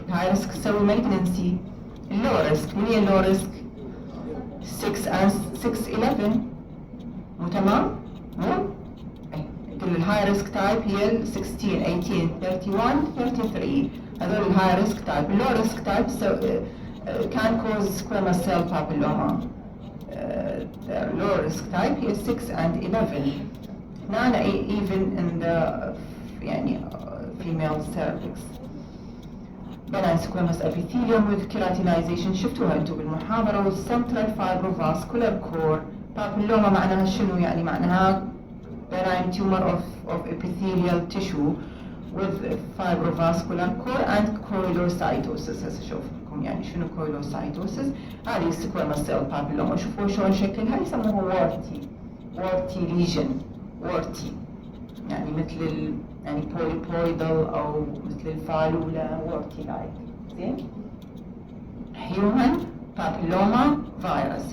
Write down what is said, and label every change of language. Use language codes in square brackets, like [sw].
[ar] الهاي ريسك تسوي مالجنسي. اللو ريسك من هي اللو ريسك؟ 6/11. مو تمام؟ مو؟ قل الهاي ريسك تايب هي ال 16 18 31 33 هذول الهاي ريسك تايب. [en] اللو risk type can cause squamous cell papilloma. The low risk type is 6 and 11. Nana even in the female cervix. benign squamous epithelium with keratinization. [ar] شفتوها انتم بالمحاضرة. [en] والcentral fibrovascular core. papilloma [ar] معناها شنو؟ يعني معناها [en] benign tumor of epithelial tissue with fibrovascular core and coilocytosis. [ar] هسه شوف يعني شنو كويلوسايتوسيس. [en] هذه squamous cell papilloma. [ar] شوفوا شلون شكلها يسموها warty lesion. warty يعني مثل يعني polypoidal او مثل الفالولة [en] warty like. زين human papilloma virus.